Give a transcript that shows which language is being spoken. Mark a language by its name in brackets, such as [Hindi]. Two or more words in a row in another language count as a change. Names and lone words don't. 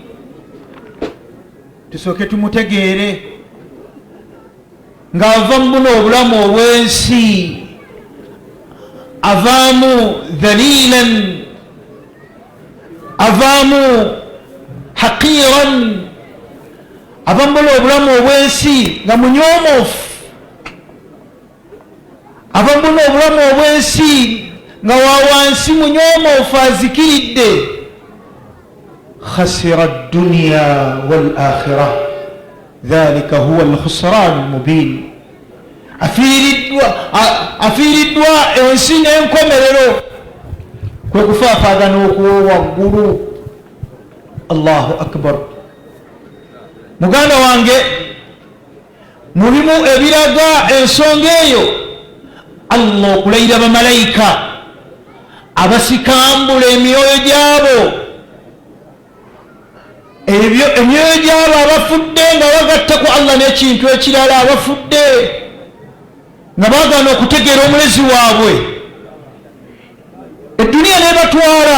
[Ganda] tusooke tumutegeere ng'ava mu buno obulamu obw'ensi avaamu dhalilan avaamu haqiran ava mu buno obulamu obw'ensi nga munyoomofu ava mu buno obulamu obw'ensi nga wawansi munyoomofu azikiridde. [Arabic] خسر الدنيا والآخرة ذلك هو الخسران المبين. [Ganda] afiiriddwa ensi n'enkomerero kwe kufaafagana okwowaggulu. [Arabic] الله أكبر. [Ganda] muganda wange mulimu ebiraga ensonga eyo Allah okulayira bamalayika abasikambula emyoyo gyabo emyoyo gyabo abafudde nga bagatta ku Allah n'ekintu ekirala abafudde nga baagana okutegeera omulezi waabwe edduniya nebatwala.